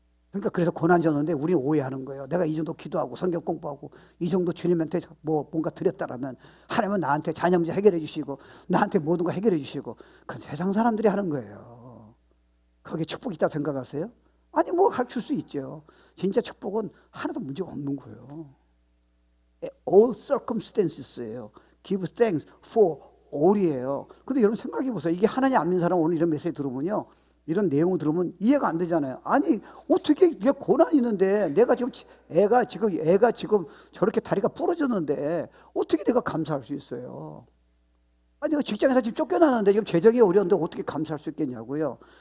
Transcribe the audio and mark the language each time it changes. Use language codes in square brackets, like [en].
[ko] 그러니까 그래서 고난 줬는데 우리는 오해하는 거예요. 내가 이 정도 기도하고 성경 공부하고 이 정도 주님한테 뭔가 드렸다라면 하나님은 나한테 자녀 문제 해결해 주시고 나한테 모든 거 해결해 주시고, 그건 세상 사람들이 하는 거예요. 거기에 축복이 있다 생각하세요? 아니 뭐 줄 수 있죠. 진짜 축복은 하나도 문제가 없는 거예요. [en] All circumstances예요. Give thanks for all이에요. [ko] 근데 여러분 생각해 보세요. 이게 하나님 안 믿는 사람 오늘 이런 메시지 들으면요, 이런 내용을 들으면 이해가 안 되잖아요. 아니 어떻게 내가 고난이 있는데 내가 지금 애가 지금 저렇게 다리가 부러졌는데 어떻게 내가 감사할 수 있어요? 아니 내가 직장에서 지금 쫓겨나는데 지금 재정이 어려운데 어떻게 감사할 수 있겠냐고요.